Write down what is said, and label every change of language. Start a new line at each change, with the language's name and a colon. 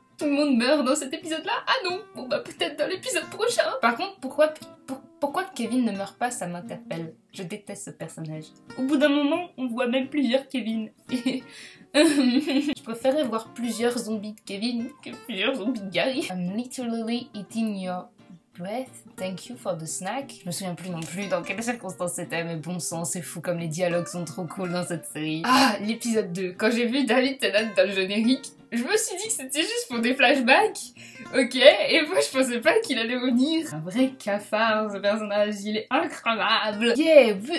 French: Tout le monde meurt dans cet épisode-là? Ah non. Bon bah peut-être dans l'épisode prochain. Par contre, pourquoi Kevin ne meurt pas, ça m'interpelle. Je déteste ce personnage. Au bout d'un moment, on voit même plusieurs Kevin. Je préférais voir plusieurs zombies de Kevin que plusieurs zombies de Gary.
English: I'm literally eating your breath, thank you for the snack.
French: Je me souviens plus non plus dans quelles circonstances c'était, mais bon sang, c'est fou comme les dialogues sont trop cool dans cette série. Ah, l'épisode 2. Quand j'ai vu David Tennant dans le générique, je me suis dit que c'était juste pour des flashbacks. Ok, et moi je pensais pas qu'il allait venir. Un vrai cafard ce personnage, il est incroyable. Yeah.